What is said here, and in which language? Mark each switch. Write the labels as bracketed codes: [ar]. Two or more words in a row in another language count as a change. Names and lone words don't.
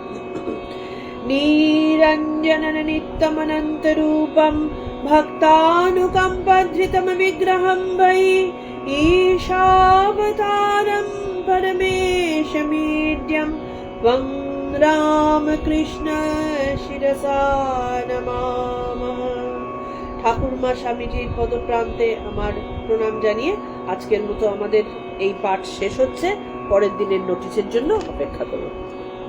[sa] निरञ्जनं नित्यमनन्तरूपं भक्तानुकम्पधृतं विग्रहं वै ईशावतारं परमेशमीड्यं वं रामकृष्ण शिरसा नमामः। [bn] ঠাকুরমা স্বামীজির পদপ্রান্তে আমার প্রণাম জানিয়ে আজকের মতো আমাদের এই পাঠ শেষ হচ্ছে। পরের দিনের নোটিশের জন্য অপেক্ষা করুন।